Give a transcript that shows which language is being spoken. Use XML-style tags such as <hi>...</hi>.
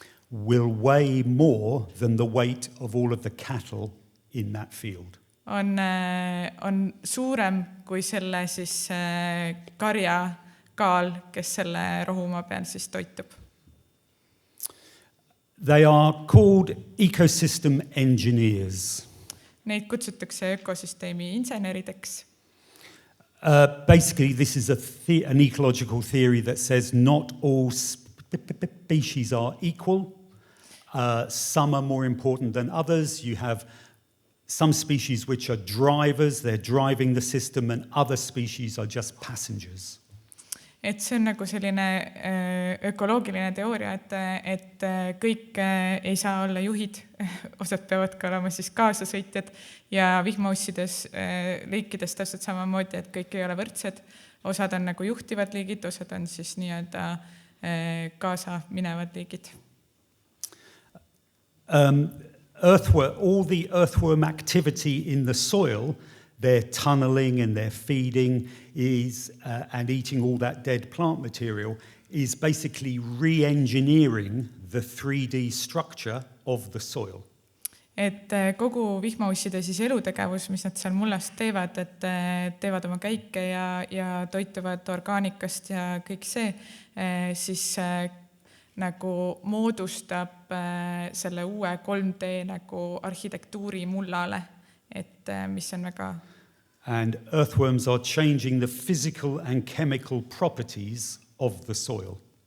<en>will weigh more than the weight of all of the cattle in that field.</en> <et>On suurem kui selle siis karja kaal, kes selle rohumaa peal siis toitub.</et> <en>They are called ecosystem engineers.</en> <et>Neid kutsutakse ökosüsteemi insenerideks.</et> <en>Basically, this is an ecological theory that says not all species are equal. Some are more important than others. You have some species which are drivers, they're driving the system, and other species are just passengers.</en> <et>et see on nagu selline ökoloogiline teooria, et kõik ei saa olla juhid, osad peavad ka olema siis kaasasõitjad ja vihmaussides liikides täpselt samamoodi, et kõik ei ole võrdsed. Osad on nagu juhtivad liigid, osad on siis nii-öelda kaasa minevad liigid.</et> <en>All the earthworm activity in the soil, their tunneling and their feeding is, and eating all that dead plant material, is basically re-engineering the 3D structure of the soil.</en> <et>Et kogu vihmausside siis elutegevus, mis nad seal mullast teevad, et teevad oma käike ja toituvad orgaanikast ja kõik see, siis nagu moodustab selle uue 3D nagu arhitektuuri mullale, et mis on väga...</et> <en>And earthworms are changing the physical and chemical properties of the soil.</en>